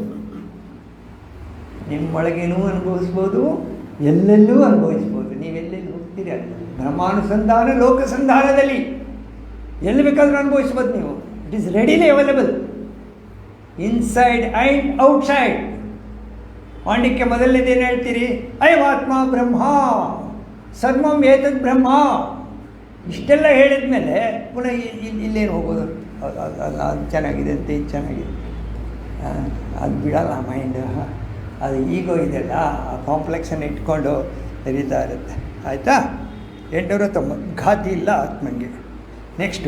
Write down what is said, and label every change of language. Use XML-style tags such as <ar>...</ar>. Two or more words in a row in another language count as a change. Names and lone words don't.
<kn>ನಿಮ್ಮೊಳಗೇನೂ ಅನುಭವಿಸ್ಬೋದು, ಎಲ್ಲೆಲ್ಲೂ ಅನುಭವಿಸ್ಬೋದು. ನೀವೆಲ್ಲೆಲ್ಲಿ ಹೋಗ್ತೀರಿ ಬ್ರಹ್ಮಾನುಸಂಧಾನ ಲೋಕಸಂಧಾನದಲ್ಲಿ ಎಲ್ಲಿ ಬೇಕಾದರೂ ಅನುಭವಿಸ್ಬೋದು ನೀವು.</kn> <en>it is readily available inside and outside.</en> <kn>ಮಾಂಡಿಕ್ಯ ಮೊದಲನೇದೇನು ಹೇಳ್ತೀರಿ?</kn> <sa>ಅಯಮಾತ್ಮ ಬ್ರಹ್ಮ ಸರ್ವಂ ಏತದ್ ಬ್ರಹ್ಮ.</sa> <kn>ಇಷ್ಟೆಲ್ಲ ಹೇಳಿದ ಮೇಲೆ ಪುನಃ ಇಲ್ಲೇನು ಹೋಗೋದು? ಅದು ಚೆನ್ನಾಗಿದೆ ಅಂತ ಇದು ಚೆನ್ನಾಗಿದೆ. ಅದು ಬಿಡಲ್ಲ ಮೈಂಡು. ಅದು ಈಗೋ ಇದೆಯಲ್ಲ, ಆ ಕಾಂಪ್ಲೆಕ್ಸನ್ನು ಇಟ್ಕೊಂಡು ಹರಿತಾ ಇರುತ್ತೆ. ಆಯಿತಾ? 890 ಘಾತಿ ಇಲ್ಲ ಆತ್ಮಂಗೆ. ನೆಕ್ಸ್ಟು</kn>